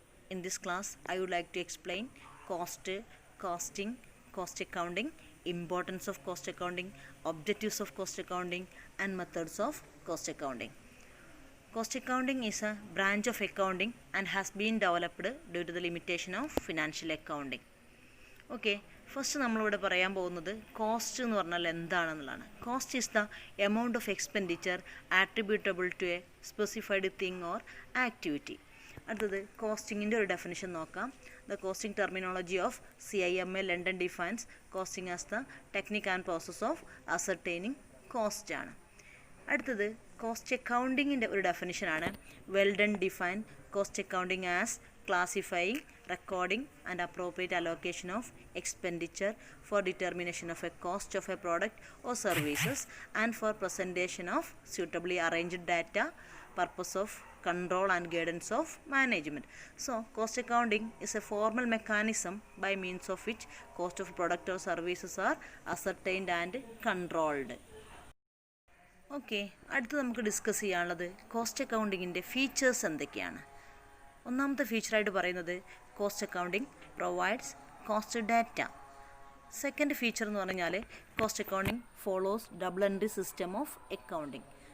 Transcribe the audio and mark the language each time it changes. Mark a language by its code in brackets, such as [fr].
[en] In this class, I would like to explain cost, costing, cost accounting, importance of cost accounting, objectives of cost accounting, and methods of cost accounting. Cost accounting is a branch of accounting and has been developed due to the limitation of financial accounting. [ml] Okay, first നമ്മളിവിടെ പറയാൻ പോകുന്നത് cost എന്ന് പറഞ്ഞാൽ എന്താണെന്നുള്ളതാണ്. [en] Cost is the amount of expenditure attributable to a specified thing or activity. [ml] അടുത്തത് കോസ്റ്റിങ്ങിൻ്റെ ഒരു definition നോക്കാം. [en] The costing terminology of CIMA London defines costing as the technique and process of ascertaining cost ആണ്. [ml] അടുത്തത് cost അക്കൗണ്ടിങ്ങിൻ്റെ ഒരു ഡെഫിനിഷനാണ്. [en] Wheldon define cost accounting as classifying, recording and appropriate allocation of expenditure for determination of a cost of a product or services and for presentation of suitably arranged data, purpose of control and guidance of management. So, cost accounting is a formal mechanism by means of which cost of product or services are ascertained and controlled. [ml] Okay, അടുത്ത് നമുക്ക് discuss ചെയ്യാനുള്ളത് cost അക്കൗണ്ടിങ്ങിൻ്റെ features എന്തൊക്കെയാണ്. ഒന്നാമത്തെ ഫീച്ചറായിട്ട് പറയുന്നത് [en] Cost accounting provides cost data. Second feature [ml] എന്ന് പറഞ്ഞാൽ [en] Cost accounting follows double entry system of accounting.